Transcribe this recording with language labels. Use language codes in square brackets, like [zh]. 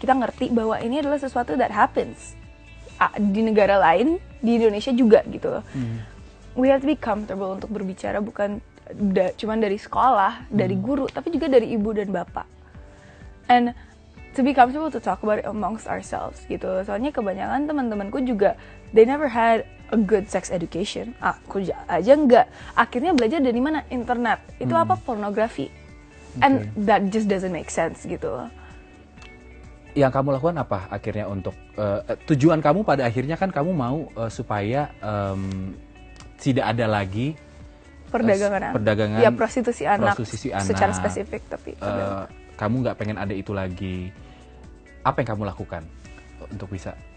[id] Kita ngerti bahwa ini adalah sesuatu [en] that happens [id] di negara lain, di Indonesia juga gitu loh. [en] We have to be comfortable [id] untuk berbicara, bukan cuman dari sekolah, dari guru, tapi juga dari ibu dan bapak. [en] And to be comfortable to talk about it amongst ourselves gitu. [id] Soalnya kebanyakan teman-temanku juga, [en] they never had a good sex education. [id] Aku aja enggak. Akhirnya belajar dari mana? Internet. Itu apa? Pornografi. [en] And that just doesn't make sense gitu. [id] Yang kamu lakukan apa akhirnya untuk tujuan kamu pada akhirnya kan kamu mau supaya tidak ada lagi perdagangan ya prostitusi anak secara anak, spesifik, tapi kamu nggak pengen ada itu lagi. Apa yang kamu lakukan untuk bisa?